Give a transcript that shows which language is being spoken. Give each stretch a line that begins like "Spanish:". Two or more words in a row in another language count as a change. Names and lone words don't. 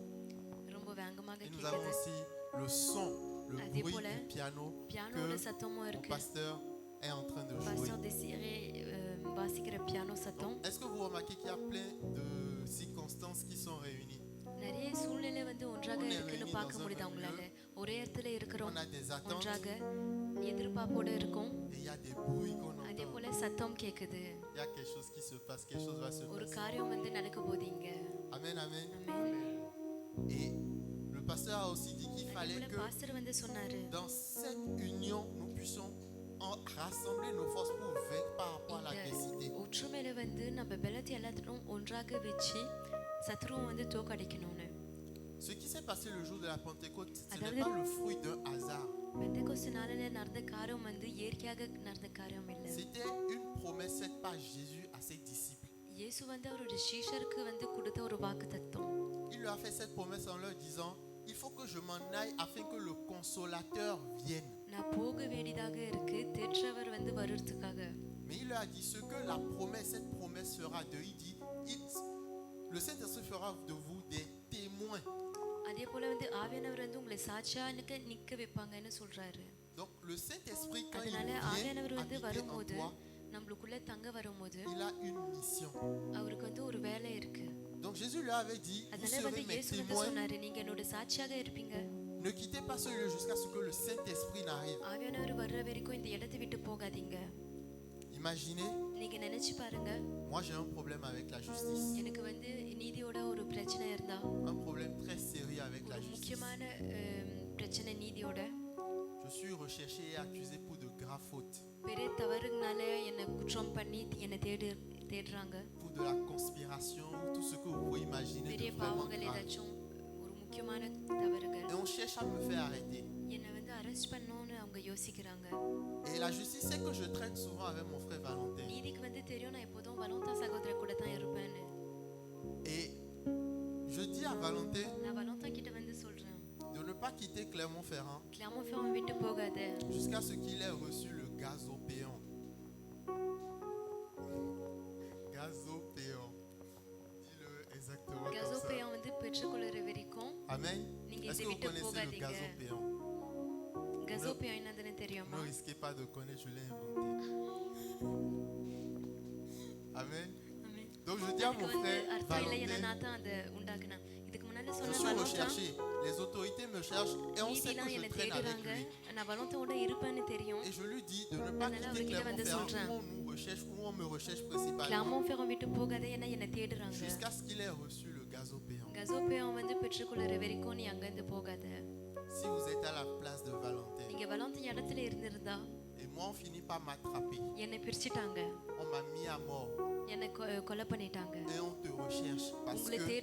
Tamil: ரொம்ப வேகமாக
French: Et nous avons
Tamil: கேக்குது.
French: aussi le son, le Adé bruit
Tamil: போல,
French: du piano
Tamil: பியானோட
French: que
Tamil: சத்தமும்
French: mon
Tamil: இருக்கு.
French: pasteur est en train de jouer.
Tamil: பாஸ்டர் தேசிரே வாசிக்கிற பியானோ சத்தம்.
French: Est-ce que vous remarquez qu'il y a plein de circonstances qui sont réunies?
Tamil: நிறைய சூழ்நிலை வந்து ஒன்றாக
French: On est
Tamil: இருக்குன்னு
French: réunis
Tamil: பார்க்க
French: dans un
Tamil: முடியுது
French: même
Tamil: அவங்களால. ஒரே இடத்துல இருக்கிறோம்.
French: On a des attentes
Tamil: ஒன்றாக எதிர்பார்ப்போட இருக்கும்.
French: et il y a des bruits qu'on
Tamil: அதே
French: entend.
Tamil: போல சத்தம் கேக்குது.
French: Il y a quelque chose qui se passe, quelque chose va se
Tamil: ஒரு
French: passer.
Tamil: காரியம் வந்து நடக்க போதீங்க.
French: Amen, amen.
Tamil: ஆமென்.
French: Et le pasteur a aussi dit qu'il
Tamil: அதே
French: fallait
Tamil: போல
French: que
Tamil: பாஸ்டர் வந்து சொன்னாரு,
French: dans cette union, nous puissions rassembler nos forces pour vaincre par rapport à l'adversité.
Tamil: ஒற்றுமையில வந்து நம்ம பலத்தை எல்லாத்தையும் ஒன்றாக வச்சு சத்ருவை வந்து தோக்கடிக்கணும்னு.
French: Ce qui s'est passé le jour de la Pentecôte, ce Adavide- n'est pas le fruit d'un hasard.
Tamil: பெந்தெகோஸ்து நாளில நடந்த காரியம் வந்து இயற்கையாக நடந்த காரியம் இல்லை.
French: C'était une promesse faite par Jésus à ses disciples.
Tamil: இயேசு வந்து அவருடைய சீஷருக்கு வந்து கொடுத்த ஒரு வாக்குத்தத்தம்.
French: Il leur a fait cette promesse en leur disant, il faut que je m'en aille afin que le consolateur vienne.
Tamil: நான் போக வேண்டியதாக இருக்கு தேற்றவர் வந்து வருவதற்காக.
French: Mais il leur a dit ce que la promesse, cette promesse fera d'eux. Il dit, le Saint-Esprit fera de vous des témoins.
Tamil: அதே போல வந்து ஆவியானவர் வந்து உங்களை சாட்சியா நிக்க வைப்பாங்கன்னு சொல்றாரு.
French: Donc le Saint-Esprit quand il
Tamil: அதனால
French: vient
Tamil: ஆவியானவர் வந்து
French: habiter en
Tamil: வரும்போது
French: toi,
Tamil: நம்மளுக்குள்ள தங்க வரும்போது
French: il a une mission.
Tamil: அவருக்கு வந்து ஒரு வேலை இருக்கு.
French: Donc Jésus leur avait dit, vous
Tamil: அதனால வந்து
French: serez mes
Tamil: இயேசு வந்து
French: témoins.
Tamil: சொன்னாரு, நீங்க என்னோட சாட்சியாக இருப்பீங்க.
French: Ne quittez pas ce lieu jusqu'à ce que le Saint-Esprit n'arrive.
Tamil: ஆவியானவர் வர்ற வரைக்கும் இந்த இடத்தை விட்டு போகாதீங்க.
French: Imaginez,
Tamil: நீங்க நினைச்சு பாருங்க,
French: moi j'ai un problème avec la justice.
Tamil: எனக்கு வந்து நீதியோட ஒரு பிரச்சனை இருந்தா,
French: Un problème très sérieux avec la
Tamil: ஒரு
French: justice.
Tamil: முக்கியமான பிரச்சனை நீதியோட,
French: Je suis recherché et accusé pour de graves fautes.
Tamil: பெரிய தவறுனால என்னை குற்றம் பண்ணி என்னை தேடுறாங்க.
French: Pour de la conspiration ou tout ce que vous pouvez imaginer
Tamil: பெரிய
French: de vraiment
Tamil: பாவங்கள்
French: grave.
Tamil: ஏதாச்சும் ஒரு முக்கியமான தவறுகள்.
French: Et on cherche à me faire arrêter.
Tamil: என்னை வந்து அரெஸ்ட் பண்ணணும்னு அவங்க யோசிக்கிறாங்க.
French: Et la justice, c'est que je traîne souvent avec mon frère Valentin.
Tamil: நீதிக்கு வந்து தெரியும் நான் எப்போதும் வலோந்தா சகோதரர் கூட தான் இருப்பேன்னு.
French: Et je dis à Valentin
Tamil: நான் வலோந்தா கிட்ட வந்து சொல்றேன்,
French: de ne pas quitter Clermont-Ferrand
Tamil: கிளாமோஃபேம் விட்டு போகாத.
French: jusqu'à ce qu'il ait reçu le gazopéon. Gazopéon. Dis-le exactement comme ça.
Tamil: கசோப்பையம் வந்து பெற்றுக்கொள்ளுற வரைக்கும்
French: Amen.
Tamil: நீங்க
French: Est-ce
Tamil: இதை
French: que vous
Tamil: விட்டு
French: connaissez le
Tamil: போகாதீங்க.
French: gazopéon?
Tamil: கசோப்பையம் என்னதுன்னு தெரியுமா?
French: Ne risquez pas de connaître, je l'ai inventé. Amen. Amen. Donc je dis à mon frère,
Tamil: அர்த்தம் இல்லை ஏன்னா
French: Valentin,
Tamil: நான் தான் அதை உண்டாக்குனேன். இதுக்கு முன்னால
French: je
Tamil: சொன்ன
French: suis
Tamil: வலோத்தா
French: recherché. Les autorités me cherchent et on sait que
Tamil: நீதிலாம்
French: je
Tamil: என்னை
French: traîne avec
Tamil: தேடுறாங்க.
French: lui.
Tamil: நான் வலோத்தோட இருப்பேன்னு தெரியும்.
French: Et je lui dis de ne pas
Tamil: அதனால
French: quitter
Tamil: அவர்கிட்ட வந்து
French: Clermont-Ferrand
Tamil: சொல்றேன்.
French: où on nous recherche, où on me recherche principalement.
Tamil: கிளாமோ ஃபெரம் விட்டு போகாத ஏன்னா என்னை தேடுறாங்க.
French: Jusqu'à ce qu'il ait reçu le gazopéen.
Tamil: கசோப்பேயம் வந்து பெற்றுக்கொள்ளுற வரைக்கும் நீ அங்கிருந்து போகாத.
French: Si vous êtes à la place de Valentin,
Tamil: நீங்க வலோத்த இடத்துல இருந்திருந்தா
French: et moi on finit par m'attraper,
Tamil: என்னை பிரிச்சுட்டாங்க,
French: on m'a mis à mort
Tamil: என்னை கொலை பண்ணிட்டாங்க.
French: et on te recherche parce
Tamil: உங்களை
French: que tu